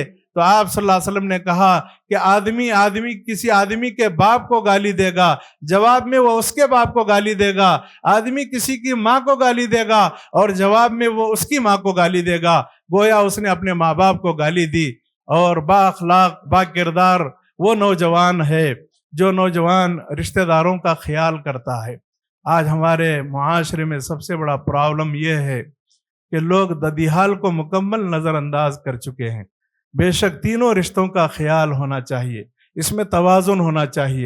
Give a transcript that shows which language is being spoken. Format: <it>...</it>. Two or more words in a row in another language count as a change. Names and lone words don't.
<ur>تو آپ</ur> <ar>صلی اللہ علیہ وسلم</ar> <ur>نے کہا کہ آدمی کسی آدمی کے باپ کو گالی دے گا، جواب میں وہ اس کے باپ کو گالی دے گا، آدمی کسی کی ماں کو گالی دے گا اور جواب میں وہ اس کی ماں کو گالی دے گا، گویا اس نے اپنے ماں باپ کو گالی دی۔ اور با اخلاق با کردار وہ نوجوان ہے جو نوجوان رشتہ داروں کا خیال کرتا ہے۔ آج ہمارے معاشرے میں سب سے بڑا پرابلم یہ ہے کہ لوگ ددیحال کو مکمل نظر انداز کر چکے ہیں۔ بے شک تینوں رشتوں کا خیال ہونا چاہیے، اس میں توازن ہونا چاہیے۔</ur>